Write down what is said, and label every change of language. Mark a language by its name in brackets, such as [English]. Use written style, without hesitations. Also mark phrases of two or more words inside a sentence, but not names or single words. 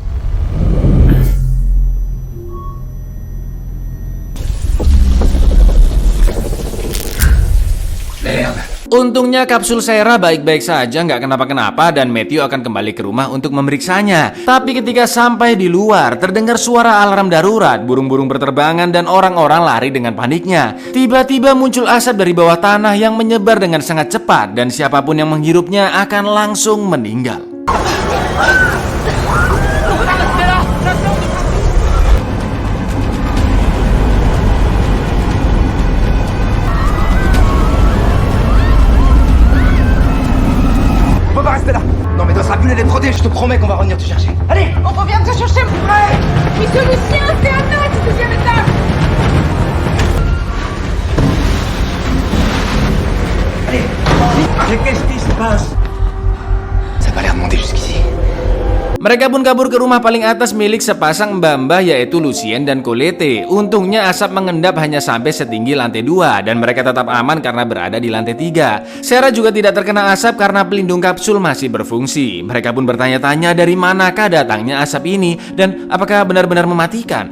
[Indonesian] Untungnya kapsul Sarah baik-baik saja, nggak kenapa-kenapa, dan Matthew akan kembali ke rumah untuk memeriksanya. Tapi ketika sampai di luar, terdengar suara alarm darurat, burung-burung berterbangan, dan orang-orang lari dengan paniknya. Tiba-tiba muncul asap dari bawah tanah yang menyebar dengan sangat cepat, dan siapapun yang menghirupnya akan langsung meninggal. [French] Non mais dans sa bulle elle est brodée, je te promets qu'on va revenir te chercher. Allez, On revient te chercher. Ouais. Monsieur Lucien, c'est à notre deuxième étage. allez. Mais qu'est-ce qui se passe? Ça a pas l'air de monter jusqu'ici. [Indonesian] Mereka pun kabur ke rumah paling atas milik sepasang mbah-mbah yaitu Lucien dan Colette. Untungnya asap mengendap hanya sampai setinggi lantai 2 dan mereka tetap aman karena berada di lantai 3. Sarah juga tidak terkena asap karena pelindung kapsul masih berfungsi. Mereka pun bertanya-tanya dari manakah datangnya asap ini dan apakah benar-benar mematikan.